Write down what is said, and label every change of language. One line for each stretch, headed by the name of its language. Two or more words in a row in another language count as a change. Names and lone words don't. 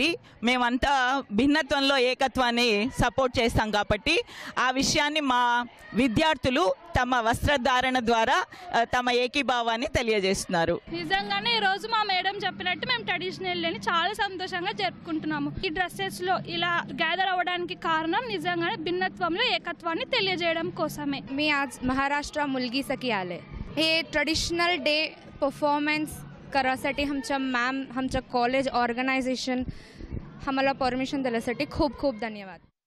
Telugu: మేమంతా భిన్నత్వంలో ఏకత్వాన్ని సపోర్ట్ చేస్తాం కాబట్టి ఆ విషయాన్ని మా విద్యార్థులు తమ వస్త్రధారణ ద్వారా తమ ఏకీభావాన్ని తెలియజేస్తున్నారు. నిజంగానే ఈ రోజు మా మేడం చెప్పినట్టు మేము
English: traditional day
Telugu: చాలా సంతోషంగా జరుపుకుంటున్నాము. ఈ డ్రెస్సెస్ లో ఇలా గ్యాదర్ అవ్వడానికి కారణం నిజంగానే భిన్నత్వంలో ఏకత్వాన్ని తెలియజేయడం కోసమే.
Marathi: मी आज महाराष्ट्र मुलगी सखी आले. हे
English: traditional day performance
Marathi: करासाठी आमच्या मॅम, आमच्या
English: college organisation
Marathi: आम्हाला परमिशन दिल्यासाठी खूप खूप धन्यवाद.